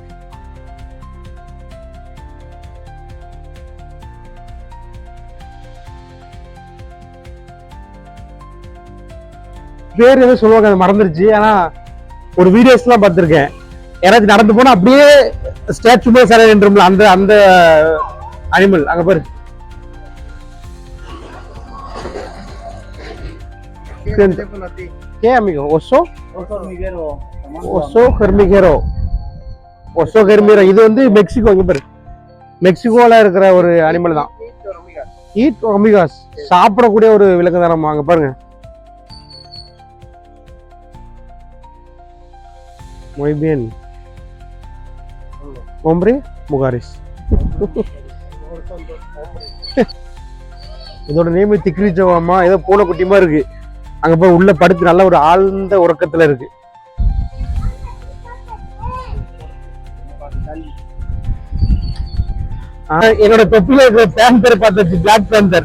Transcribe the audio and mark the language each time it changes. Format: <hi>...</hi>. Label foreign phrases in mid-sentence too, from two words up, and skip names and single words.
<ta>பேர் எதுவும் சொல்லுவாங்க, அது மறந்துருச்சு. ஆனா ஒரு வீடியோஸ் எல்லாம் பார்த்திருக்கேன். யாராச்சும் நடந்து போனா அப்படியே ஸ்டாச்சு மேல சர நின்றும்ல, அந்த அனிமல். அங்க பாரு.</ta> <es>¿Qué amigo? ¿Oso? Oso hormiguero. Oso hormiguero. Oso hormiguero.</es> <ta>இது மெக்சிகோ. இங்க பாரு, மெக்சிகோல இருக்கிற ஒரு அனிமல் தான். ஈட் ஒமிகாஸ். சாப்பிடக்கூடிய ஒரு விலங்கு தான். அங்க பாருங்க.</ta> <es>Muy bien. Hombre, mujeres.</es> <ta>இதோட நேம் திக்ரிச்சவாமா. ஏதோ பூனை குட்டிமா இருக்கு. அங்க போய் உள்ள படுத்து நல்ல ஒரு ஆழ்ந்த உறக்கத்துல இருக்கு. என்னோட தொப்பில இருக்கிற பேந்தர் பார்த்தாச்சு,</ta> <en>black panther.</en>